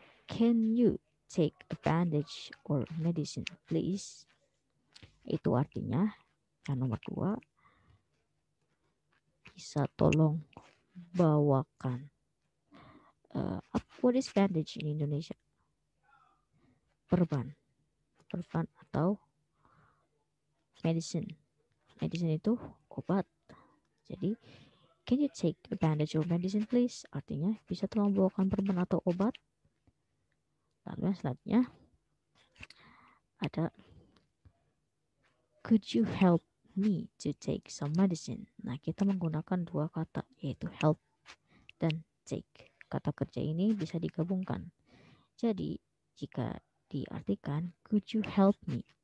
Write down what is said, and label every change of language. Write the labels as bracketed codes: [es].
[en] Can you take a bandage or medicine, please? [id] Itu artinya yang nomor 2, bisa tolong bawakan. [en] What is bandage in Indonesia? Perban. [id] Perban atau medicine. Medicine itu obat. Jadi, [en] can you take a bandage or medicine, please? [id] Artinya, bisa tolong bawakan perban atau obat? Lalu yang selanjutnya ada could you help me to take some medicine? Nah, kita menggunakan dua kata, yaitu help dan take. Kata kerja ini bisa digabungkan. Jadi, jika diartikan [en] could you help me?